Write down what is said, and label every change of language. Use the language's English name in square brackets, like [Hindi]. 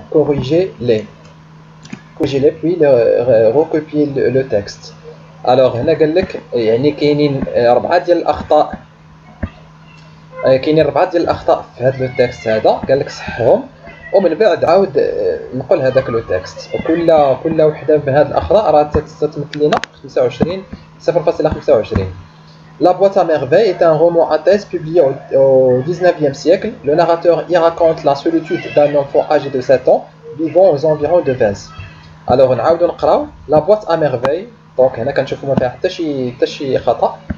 [French] Corrigez-les puis recopiez le texte. [Arabic] alors هنا قال لك يعني كاينين 4 ديال الاخطاء، كاينين 4 ديال الاخطاء في هذا التكست هذا، قال لك صحهم ومن بعد عاود نقول هذاك [French] لو تكست. [Arabic] وكل وحده من هذه الاخطاء راه تتمثل لنا 25 0.25. [French] La boîte à merveille est un roman à thèse publié au 19e siècle. Le narrateur y raconte la solitude d'un enfant âgé de 7 ans vivant aux environs de Vence. Alors [Arabic] نعاودو نقراو [French] La boîte à merveille. [Arabic] Donc هنا كنشوفوا ما فيها حتى شي خطأ.